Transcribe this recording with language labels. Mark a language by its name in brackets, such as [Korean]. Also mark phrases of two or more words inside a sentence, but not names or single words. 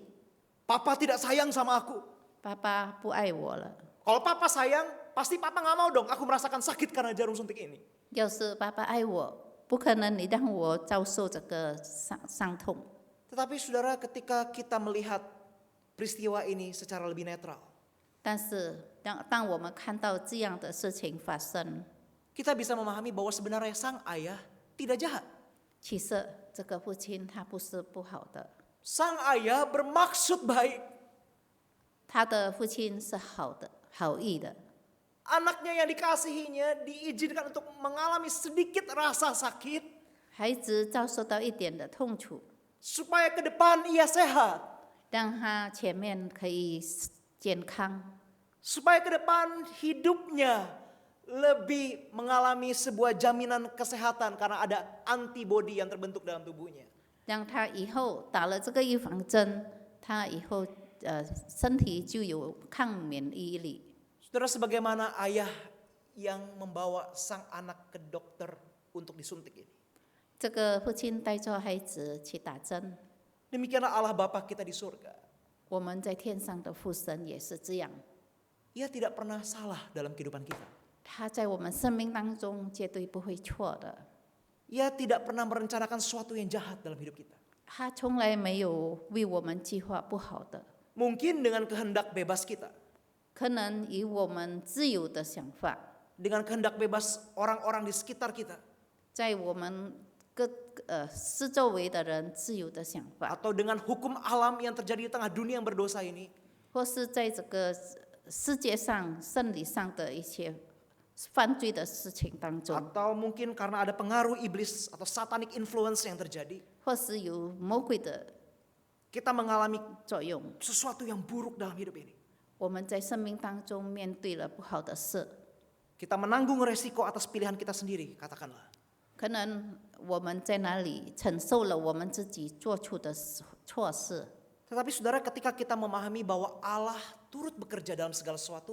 [Indonesian] Papa tidak sayang sama aku. [Chinese] 爸爸不爱我了。 [Indonesian] Kalau papa sayang, pasti papa nggak mau dong aku merasakan sakit karena jarum suntik ini. [Chinese] 要是爸爸爱我，不可能你让我遭受这个伤痛。” [Indonesian] Tetapi saudara, ketika kita melihat peristiwa ini secara lebih netral, [Chinese] 但是当我们看到这样的事情发生， [Indonesian] kita bisa memahami bahwa sebenarnya sang ayah tidak jahat. [Chinese] 其实这个父亲他不是不好的， [Indonesian] Sang ayah bermaksud baik. [Chinese] 他的父亲是好的、好意的。 [Indonesian] Anaknya yang dikasihinya diizinkan untuk mengalami sedikit rasa sakit [Chinese] 孩子遭受到一点的痛楚， [Indonesian] supaya ke depan ia sehat. [Chinese] 让他前面可以健康， [Indonesian] Supaya ke depan hidupnya lebih mengalami sebuah jaminan kesehatan karena ada antibodi yang terbentuk dalam tubuhnya. [Chinese] 让他以后打了这个预防针，他以后身体就有抗免疫力。 [Indonesian] Saudara, sebagaimana ayah yang membawa sang anak ke dokter untuk disuntik ini. [Chinese] 这个父亲带着孩子去打针， [Indonesian] Demikianlah Allah Bapa kita di surga. [Chinese] 我们在天上的父神也是这样， [Indonesian] Ia tidak pernah salah dalam kehidupan kita. [Chinese] 他在我们生命当中绝对不会错的， [Indonesian] Ia tidak pernah merencanakan sesuatu yang jahat dalam hidup kita. [Chinese] 他从来没有为我们计划不好的， [Indonesian] Mungkin dengan kehendak bebas kita. [Chinese] 可能以我们自由的想法， [Indonesian] Dengan kehendak bebas orang-orang di sekitar kita. [Chinese] 在我们四周围的人自由的想法， [Indonesian] Atau dengan hukum alam yang terjadi di tengah dunia yang berdosa ini. [Chinese] 或是在这个世界上生理上的一些犯罪的事情当中， [Indonesian] Atau mungkin karena ada pengaruh iblis atau [English] satanic influence [Indonesian] yang terjadi. [Chinese] 或是有魔鬼的 [Indonesian] Kita mengalami [Chinese] 作用， [Indonesian] sesuatu yang buruk dalam hidup ini. [Chinese] 我们在生命当中面对了不好的事， [Indonesian] Kita menanggung resiko atas pilihan kita sendiri, katakanlah. [Chinese] 可能我们在哪里承受了我们自己做出的错事。 [Indonesian] Tetapi saudara, ketika kita memahami bahwa Allah turut bekerja dalam segala sesuatu,